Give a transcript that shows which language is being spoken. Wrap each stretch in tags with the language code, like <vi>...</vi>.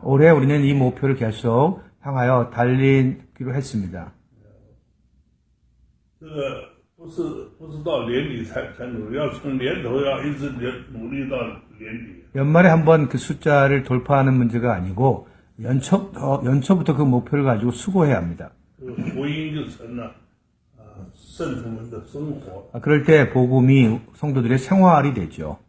<ko>올해 우리는 이 목표를 계속 향하여 달리기로 했습니다.</ko> <zh>这个不是到年底才努力，要从年头要一直努力到年底。</zh> <ko>연말에 한번 그 숫자를 돌파하는 문제가 아니고 연초부터 그 목표를 가지고 수고해야 합니다.</ko> <zh>福音就成了圣徒们的生活。</zh> <ko>그럴 때 복음이 성도들의 생활이 되죠.</ko>